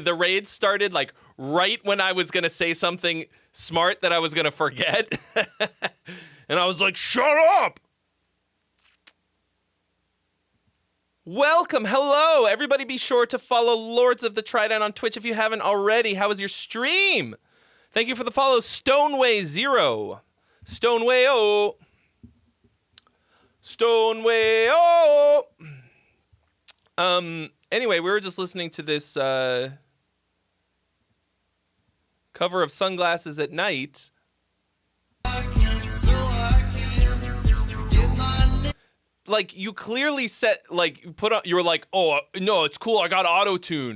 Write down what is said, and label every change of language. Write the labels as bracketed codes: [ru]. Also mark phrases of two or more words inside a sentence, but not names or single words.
[en] The raid started like right when I was going to say something smart that I was going to forget. And I was like, shut up. Welcome. Hello. Everybody be sure to follow Lords of the Trident on Twitch if you haven't already. How was your stream? Thank you for the follow, Stoneway0. Stoneway-o. Stoneway-o. Anyway, we were just listening to this cover of Sunglasses at Night. Like, you clearly set, like, you were like, oh, no, it's cool, I got auto-tune.